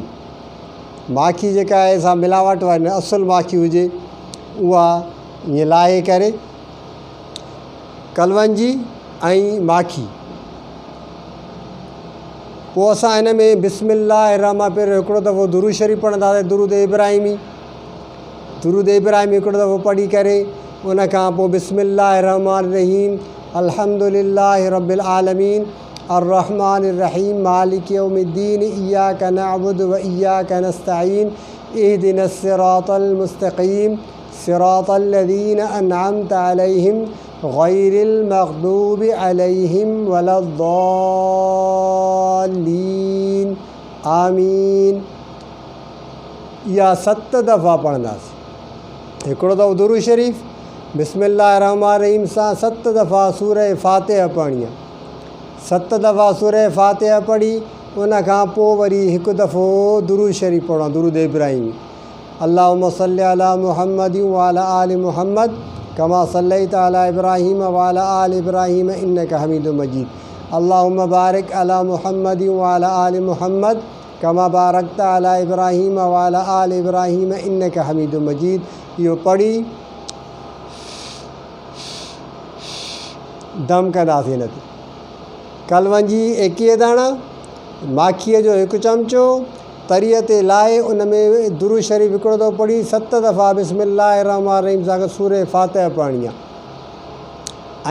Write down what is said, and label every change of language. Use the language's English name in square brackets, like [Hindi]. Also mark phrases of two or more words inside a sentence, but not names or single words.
[Sindhi] माखी जेका आहे सा मिलावट वारी न, असुलु माखी हुजे उहा ईअं लाहे करे। कलवंजी ऐं माखी। पोइ असां हिन में बिस्मिल्लाहिर्रहमानिर्रहीम पहिरियों हिकिड़ो दफ़ो दुरूद शरीफ़ पढ़ंदासीं। दुरूद इब्राहिमी। दुरूद इब्राहिमी हिकिड़ो दफ़ो पढ़ी करे उन खां पोइ [Arabic] بسم الله الرحمن الرحيم الحمد لله رب العالمين الرحمن الرحيم مالك يوم الدين إياك نعبد وإياك نستعين اهدنا الصراط المستقيم صراط الذين أنعمت عليهم غير المغضوب عليهم ولا الضالين آمين. [Sindhi] इहा 7 दफ़ा पढ़ंदासीं। हिकिड़ो दफ़ो दुरूद शरीफ़ बिस्मिल्लाहिर्रहमानिर्रहीम सां 7 दफ़ा सूरह फ़ातिहा पढ़णी आहे। 7 दफ़ा सूरह फ़ातिहा पढ़ी उन खां पोइ वरी हिकु दफ़ो दुरूद शरीफ़ पढ़णो आहे, दुरूद इब्राहिमी। [Arabic] اللهم صل على محمد وعلى آل محمد كما صليت على إبراهيم وعلى آل إبراهيم إنك حميد مجيد. اللهم بارك على محمد وعلى آل محمد كما باركت على إبراهيم وعلى آل إبراهيم إنك حميد مجيد. [Sindhi] इहो पढ़ी दम कंदासीं हिन ते। कलवंजी 21 दाणा, माखीअ जो 1 चमचो तरीअ ते लाहे उन में दुरूद शरीफ़ हिकिड़ो दफ़ो पढ़ी 7 दफ़ा बिस्मिल्लाहिर्रहमानिर्रहीम सां सूरह फ़ातिहा पढ़णी आहे।